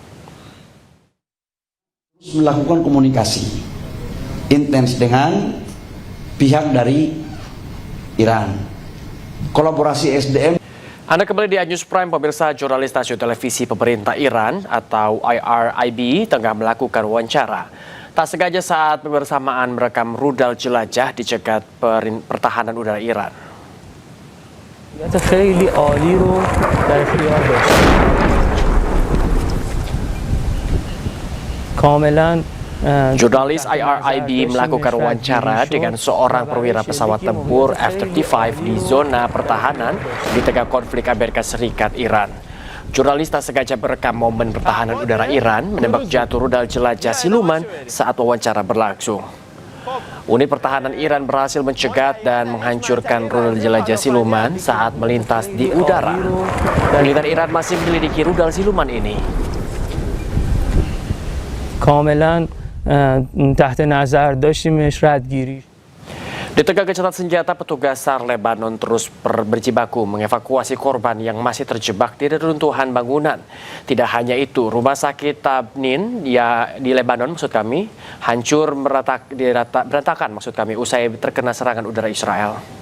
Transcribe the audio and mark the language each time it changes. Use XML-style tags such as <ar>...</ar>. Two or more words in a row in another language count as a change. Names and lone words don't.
<id>Melakukan komunikasi intens dengan pihak dari Iran. Kolaborasi SDM. Anda kembali di iNews Prime, pemirsa. Jurnalis stasiun televisi pemerintah Iran atau IRIB tengah melakukan wawancara. Tak sengaja saat bersamaan merekam rudal jelajah dicegat pertahanan udara Iran.</id> <fa>خیلی عالی رو در اختیار داشت. کاملا</fa> <id>Jurnalis IRIB melakukan wawancara dengan seorang perwira pesawat tempur F-35 di zona pertahanan di tengah konflik Amerika Serikat-Iran. Jurnalis tak sengaja merekam momen pertahanan udara Iran menembak jatuh rudal jelajah siluman saat wawancara berlangsung. Unit pertahanan Iran berhasil mencegat dan menghancurkan rudal jelajah siluman saat melintas di udara. Militer Iran masih menyelidiki rudal siluman ini.</id> <fa>کاملا تحت نظر داشتیمش ردگیری.</fa> <id>Di tengah gencatan senjata, petugas SAR Lebanon terus berjibaku mengevakuasi korban yang masih terjebak di reruntuhan bangunan. Tidak hanya itu, rumah sakit Tabnin di Lebanon hancur berantakan usai terkena serangan udara Israel.</id>